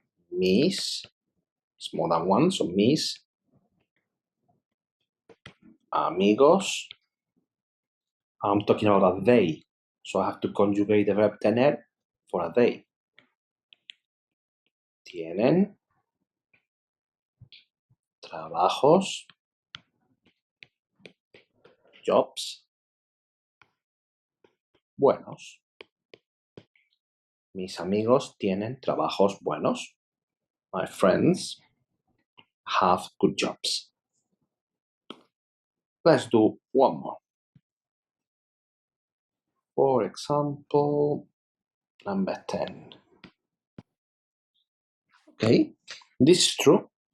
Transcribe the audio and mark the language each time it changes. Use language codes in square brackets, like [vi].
[en] Mis, it's more than one, so [es] mis amigos. [en] I'm talking about a they, so I have to conjugate the verb tener for a they. [es] Tienen trabajos, jobs, buenos. Mis amigos tienen trabajos buenos. [en] My friends have good jobs. Let's do one more. For example, number 10. Okay, this is true.